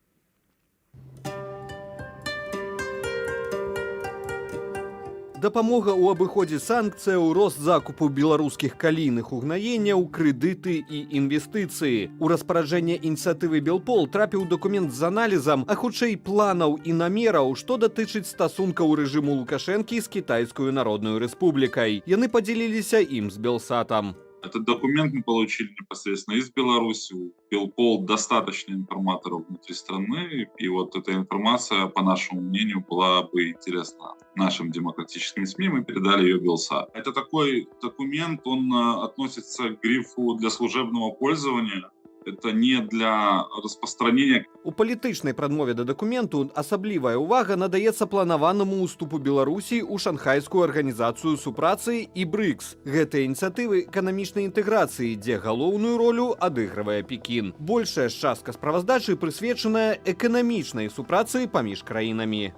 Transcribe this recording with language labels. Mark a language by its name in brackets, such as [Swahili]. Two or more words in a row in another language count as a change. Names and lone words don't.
[Belarusian] Дапамога ў абыходзе санкцыяў, рост закупу беларускіх калійных угнаенняў, крэдыты і інвестыцыі. У распараджэнне ініцыятывы Белпол трапіў дакумент з аналізам, а хутчэй планаў і намераў, што датычыць стасункаў рэжыму Лукашэнкі з Кітайскую Народную Рэспублікай. Яны падзяліліся ім з Белсатам. [Russian] Этот документ мы получили непосредственно из Беларуси. У Белпол достаточно информаторов внутри страны, и вот эта информация, по нашему мнению, была бы интересна нашим демократическим СМИ, мы передали ее Белсат. Это такой документ, он относится к грифу для служебного пользования. Это не для распространения. [Belarusian] У палітычнай прадмове да дакументу асаблівая ўвага надаецца планаванаму ўступу Беларусі ў шанхайскую арганізацыю супрацы і БРИКС. Гэтыя ініцыятывы эканамічнай інтэграцыі, дзе галоўную ролю адыгрывае Пекін. Большая частка справаздачы прысвечаная эканамічнай супрацы паміж краінамі.